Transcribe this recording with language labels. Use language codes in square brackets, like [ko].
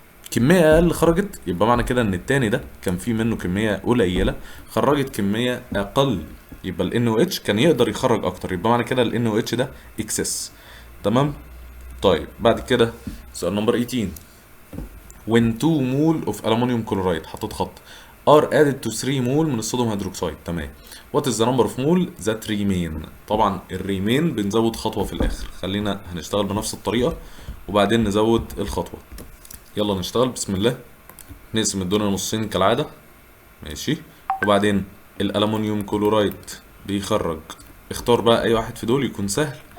[ar] كميه اقل خرجت، يبقى معنى كده ان التاني ده كان فيه منه كميه قليله خرجت كميه اقل، يبقى ال NOH كان يقدر يخرج اكتر، يبقى معنى كده ال NOH ده اكسس. تمام. طيب بعد كده سؤال نمبر 18. [en] when 2 mole of aluminum chloride [ar] حطيت خط [en] are added to 3 [ar] مول من الصوديوم هيدروكسيد. تمام. [en] what is the number of mole that remain. [ar] طبعا الريمين بنزود خطوه في الاخر، خلينا هنشتغل بنفس الطريقه وبعدين نزود الخطوه. يلا نشتغل بسم الله. نقسم الدنيا نصين كالعاده. ماشي. وبعدين الالومنيوم كلورايد بيخرج، اختار بقى اي واحد في دول يكون سهل.